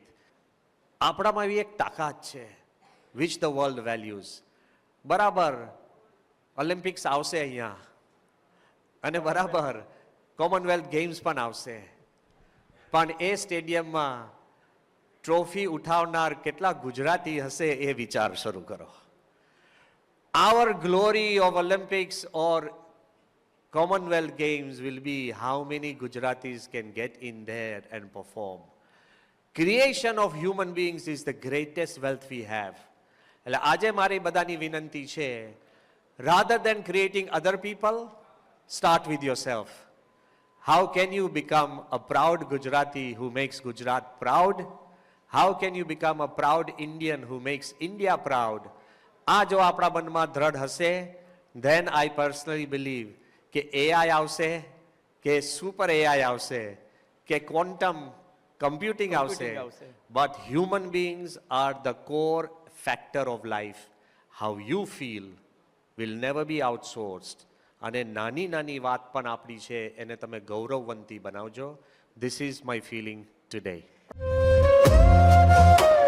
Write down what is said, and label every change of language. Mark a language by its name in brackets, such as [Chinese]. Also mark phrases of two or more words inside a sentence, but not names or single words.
[Gujarati] આપણામાં એવી એક તાકાત છે [English] which the world values. [Gujarati] બરાબર ઓલિમ્પિક્સ આવશે અહીંયા, અને બરાબર કોમનવેલ્થ ગેમ્સ પણ આવશે, પણ એ સ્ટેડિયમમાં ટ્રોફી ઉઠાવનાર કેટલા ગુજરાતી હશે એ વિચાર શરૂ કરો. [English] Our glory of Olympics or Commonwealth Games will be how many Gujaratis can get in there and perform. Creation of human beings is the greatest wealth we have. [Gujarati] એટલે આજે મારી બધાની વિનંતી છે, [English] rather than creating other people, start with yourself. How can you become a proud Gujarati who makes Gujarat proud? How can you become a proud Indian who makes India proud? [Gujarati] આ જો આપણા મનમાં દ્રઢ હશે, [English] then I personally believe [Gujarati] કે એઆઈ આવશે, કે [English] super AI [Gujarati] આવશે, કે [English] quantum computing [Gujarati] આવશે, [English] but human beings are the core factor of life. How you feel will never be outsourced. [Gujarati] અને નાની નાની વાત પણ આપણી છે એને તમે ગૌરવવંતી બનાવજો. [English] This is my feeling today.